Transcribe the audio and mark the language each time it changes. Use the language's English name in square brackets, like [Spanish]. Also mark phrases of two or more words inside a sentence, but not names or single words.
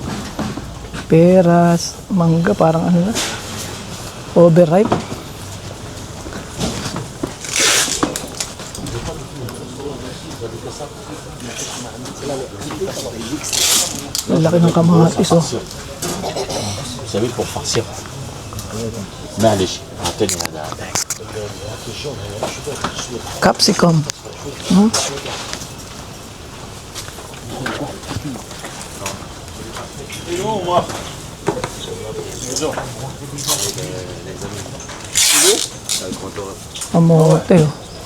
[Filipino] Peras, mangga, parang ano na? Overripe. Ang laki ng kamatis oh. [French] Vous savez, pour farcir. [Arabic] معلش اعطيني هذا. [Filipino] Capsicum. Hmm? Kamote oh.